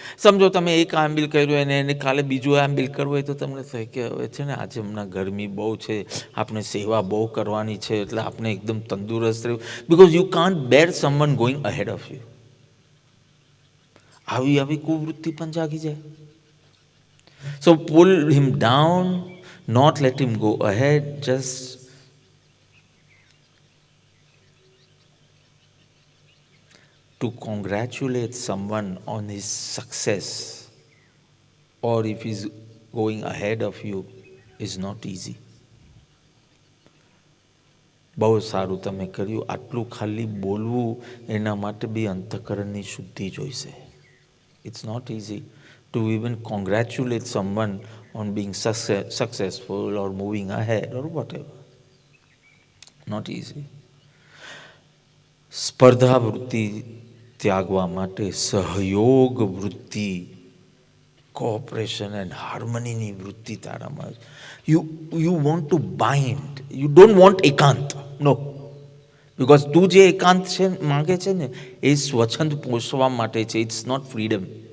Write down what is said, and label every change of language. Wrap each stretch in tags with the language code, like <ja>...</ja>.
<gu>સમજો તમે એક આંબિલ કર્યું અને એને કાલે બીજું આંબિલ કરવું હોય તો તમને થાય કે હવે છે ને આજે હમણાં ગરમી બહુ છે, આપણે સેવા બહુ કરવાની છે, એટલે આપણે એકદમ તંદુરસ્ત રહેવું,</gu> <en>Because you can't bear someone going ahead of you.</en> <gu>આવી કુવૃત્તિ પણ જાગી જાય.</gu> <en>So pull him down, not let him go ahead, just to congratulate someone on his success or if he's going ahead of you is not easy.</en> <gu>બહુ સારું તમે કર્યું. આટલું ખાલી બોલવું એના માટે બી અંતઃકરણની શુદ્ધિ જોઈશે.</gu> <en>It's not easy to even congratulate someone on being successful or moving ahead or whatever. Not easy.</en> <gu>સ્પર્ધા વૃત્તિ ત્યાગવા માટે સહયોગ વૃત્તિ,</gu> <en>cooperation and હાર્મનીની</en> <gu>વૃત્તિ તારામાં.</gu> <en>You want to bind, you don't want એકાંત. No, because</en> <gu>તું જે એકાંત છે માગે છે ને એ સ્વચ્છંદ પોષવા માટે છે.</gu> <en>It's not freedom.</en>